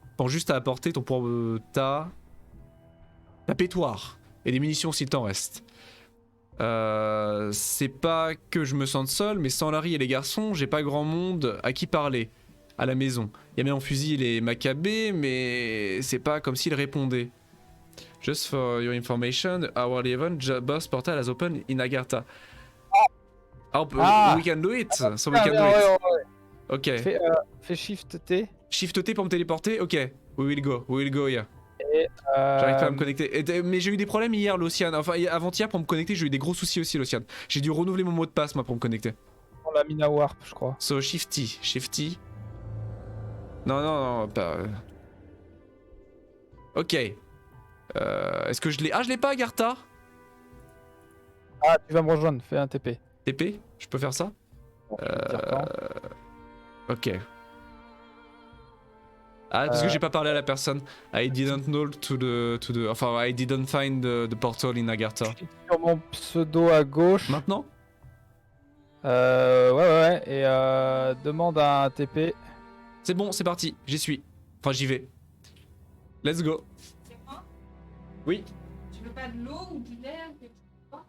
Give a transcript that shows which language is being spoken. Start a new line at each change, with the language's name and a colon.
French: Pense juste à apporter ton ta pétoire. Et des munitions s'il t'en reste. C'est pas que je me sente seul, mais sans Larry et les garçons, j'ai pas grand monde à qui parler. À la maison. Y'a bien en fusil les Maccabées, mais c'est pas comme s'ils répondaient.
English: Just for your information, our event boss portal has opened in Agartha. We can do it. So we can do it.
French: Ouais. Ok. Fais Shift T. Shift T pour me téléporter.
English: Ok. We will go here.
French: Et J'arrive pas à me connecter. Mais j'ai eu des problèmes hier, Lociane. Enfin, avant-hier pour me connecter, j'ai eu des gros soucis aussi, Lociane. J'ai dû renouveler mon mot de passe, moi, pour me connecter. on l'a mis à Warp, je crois.
English: So, Shift T.
French: Non, pas. Ok. Est-ce que je l'ai. Ah, je l'ai pas, Agartha. Ah, tu vas me rejoindre, fais un TP. TP. Je peux faire ça. Bon, je vais te dire quand. Ok. Ah, parce que j'ai pas parlé à la personne.
English: I didn't know
French: Enfin,
English: I didn't find the portal in Agartha.
French: Je suis sur mon pseudo à gauche. Maintenant? Ouais. Et demande un TP. C'est bon, c'est parti. J'y suis. Enfin, j'y vais.
English: Let's go.
French: C'est moi. Oui. Tu veux pas de l'eau ou du verre quelque chose?